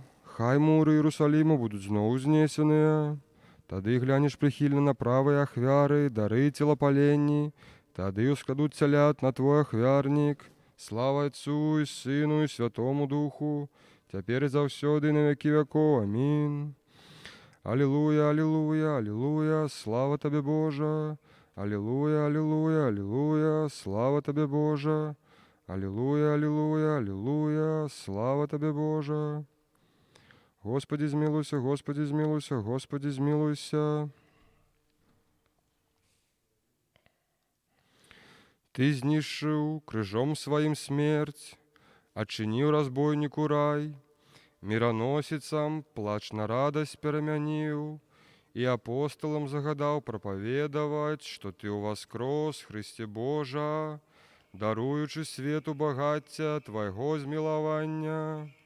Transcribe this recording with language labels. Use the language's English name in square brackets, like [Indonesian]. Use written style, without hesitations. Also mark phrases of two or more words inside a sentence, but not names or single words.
[Belarusian] Хай муры Іерусаліму будуць зноў узнесеныя. Тады глянеш прыхільна на правыя ахвяры, дары целапаленні. Тады ускладуць цялят на Твой ахвярнік. Слава Отцу і Сыну і Святому Духу, цяпер і заўсёды на вякі вякоў. Амінь. Алілуя, алілуя, алілуя, слава Табе, Божа. Алілуя, алілуя, алілуя, слава Табе, Божа. Алілуя, алілуя, алілуя, слава Табе, Божа. Господі, змілуйся, Господі, змілуйся, Господі, змілуйся. Ты знішчыў крыжом сваім смерць, адчыніў разбойніку рай, міраносіцам плач на радасць перамяніў, і апосталам загадаў прапаведаваць, што Ты ўваскрос, Хрысце Божа, даруючы свету багацця Твайго змілавання.